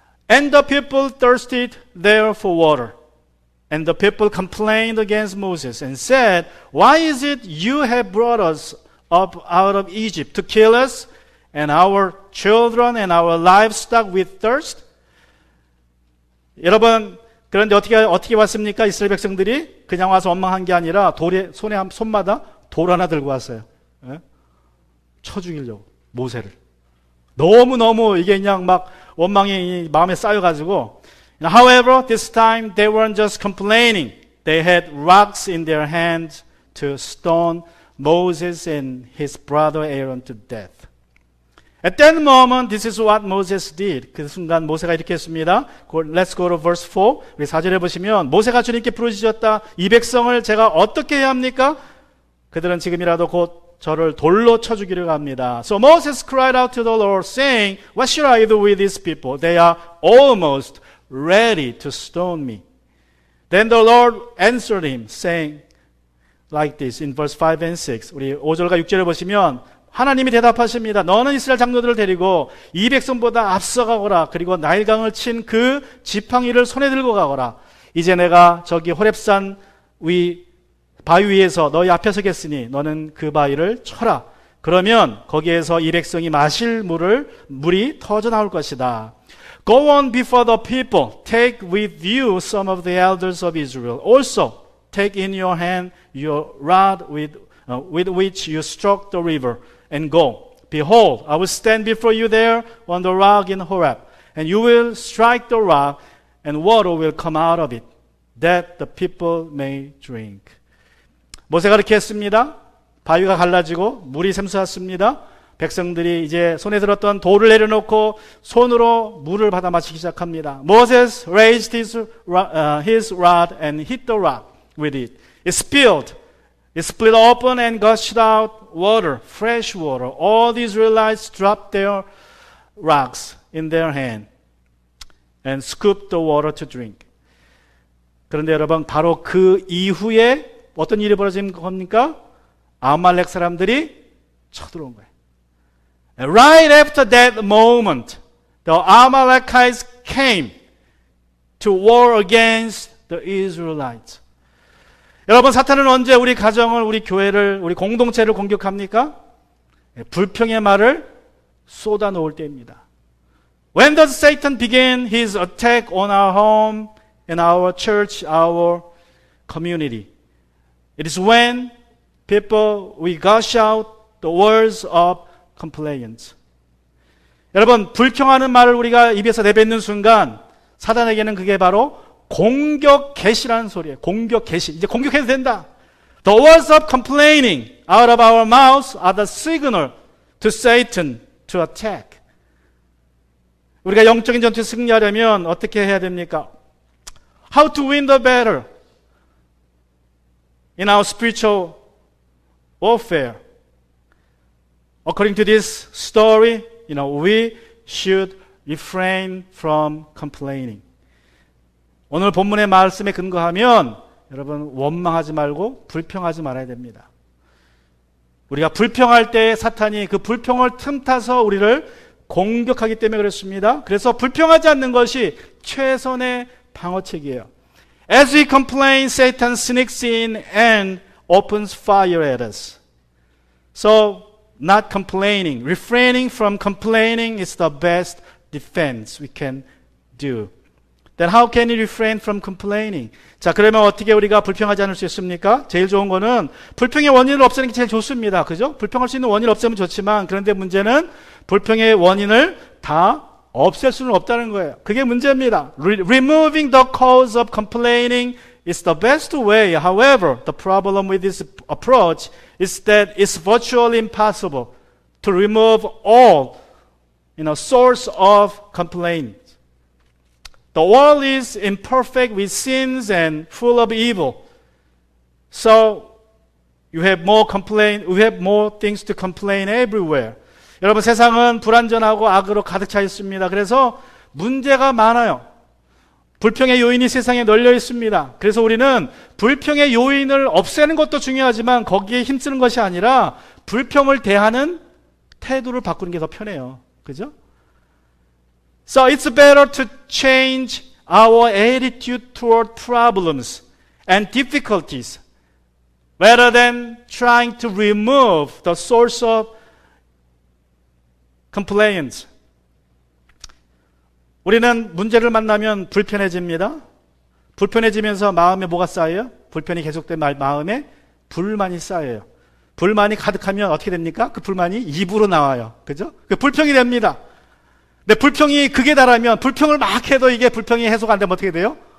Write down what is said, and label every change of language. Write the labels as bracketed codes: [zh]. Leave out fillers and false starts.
[en] And the people thirsted there for water. And the people complained against Moses and said, Why is it you have brought us up out of Egypt to kill us and our children and our livestock with thirst? [ko] 여러분, 그런데 어떻게 왔습니까? 이스라엘 백성들이 그냥 와서 원망한 게 아니라 손마다 돌 하나 들고 왔어요. 예? 쳐 죽이려고, 모세를. 너무 이게 그냥 막 원망이 마음에 쌓여가지고. [en] However, this time they weren't just complaining. They had rocks in their hands to stone Moses and his brother Aaron to death. At that moment, this is what Moses did. [ko] 그 순간 모세가 이렇게 했습니다. [en] Let's go to verse 4. [ko] 우리 4절에 보시면, 모세가 주님께 부르짖었다. 이 백성을 제가 어떻게 해야 합니까? 그들은 지금이라도 곧 저를 돌로 쳐 죽이려고 합니다. [en] So Moses cried out to the Lord, saying, What should I do with these people? They are almost ready to stone me. Then the Lord answered him, saying, like this in verse 5 and 6. [ko] 우리 5절과 6절을 보시면 하나님이 대답하십니다. 너는 이스라엘 장로들을 데리고 이 백성보다 앞서가거라. 그리고 나일강을 친 그 지팡이를 손에 들고 가거라. 이제 내가 저기 호렙산 바위 위에서 너희 앞에 서겠으니 너는 그 바위를 쳐라. 그러면 거기에서 이 백성이 마실 물이 터져 나올 것이다. [en] Go on before the people. Take with you some of the elders of Israel. Also take in your hand your rod with which you struck the river, and go. Behold, I will stand before you there on the rock in Horeb, and you will strike the rock, and water will come out of it, that the people may drink. [ko] 모세가 그렇게 했습니다. 바위가 갈라지고 물이 샘솟았습니다. 백성들이 이제 손에 들었던 돌을 내려놓고 손으로 물을 받아 마시기 시작합니다. [en] Moses raised his rod and hit the rock with it. It split open and gushed out water, fresh water. All the Israelites dropped their rocks in their hand and scooped the water to drink. [ko] 그런데 여러분, 바로 그 이후에 어떤 일이 벌어진 겁니까? 아말렉 사람들이 쳐들어온 거예요. [en] And right after that moment, the Amalekites came to war against the Israelites. [ko] 여러분, 사탄은 언제 우리 가정을, 우리 교회를, 우리 공동체를 공격합니까? 불평의 말을 쏟아놓을 때입니다. [en] When does Satan begin his attack on our home, and our church, our community? It is when we gush out the words of complaints. [ko] 여러분, 불평하는 말을 우리가 입에서 내뱉는 순간 사단에게는 그게 바로 공격 개시라는 소리예요. 공격 개시. 이제 공격해도 된다. [en] The words of complaining out of our mouths are the signal to Satan to attack. [ko] 우리가 영적인 전투에 승리하려면 어떻게 해야 됩니까? [en] How to win the battle in our spiritual warfare. According to this story, we should refrain from complaining. [ko] 오늘 본문의 말씀에 근거하면 여러분 원망하지 말고 불평하지 말아야 됩니다. 우리가 불평할 때 사탄이 그 불평을 틈타서 우리를 공격하기 때문에 그렇습니다. 그래서 불평하지 않는 것이 최선의 방어책이에요. [en] As we complain, Satan sneaks in and opens fire at us. So, not complaining, refraining from complaining is the best defense we can do. Then how can we refrain from complaining? [ko] 자, 그러면 어떻게 우리가 불평하지 않을 수 있습니까? 제일 좋은 거는 불평의 원인을 없애는 게 제일 좋습니다. 그죠? 불평할 수 있는 원인을 없애면 좋지만, 그런데 문제는 불평의 원인을 다 없앨 수는 없다는 거예요. 그게 문제입니다. [en] Removing the cause of complaining is the best way. However, the problem with this approach is that it's virtually impossible to remove all, source of complaint. The world is imperfect with sins and full of evil. So, we have more things to complain everywhere. [ko] 여러분, 세상은 불완전하고 악으로 가득 차 있습니다. 그래서 문제가 많아요. 불평의 요인이 세상에 널려 있습니다. 그래서 우리는 불평의 요인을 없애는 것도 중요하지만 거기에 힘쓰는 것이 아니라 불평을 대하는 태도를 바꾸는 게 더 편해요. 그죠? [en] So it's better to change our attitude toward problems and difficulties rather than trying to remove the source of complaints. [ko] 우리는 문제를 만나면 불편해집니다. 불편해지면서 마음에 뭐가 쌓여요? 불편이 계속된 마음에 불만이 쌓여요. 불만이 가득하면 어떻게 됩니까? 그 불만이 입으로 나와요. 그죠? 그 불평이 됩니다. 근데 불평이 극에 달하면 불평을 막 해도 이게 불평이 해소가 안 되면 어떻게 돼요?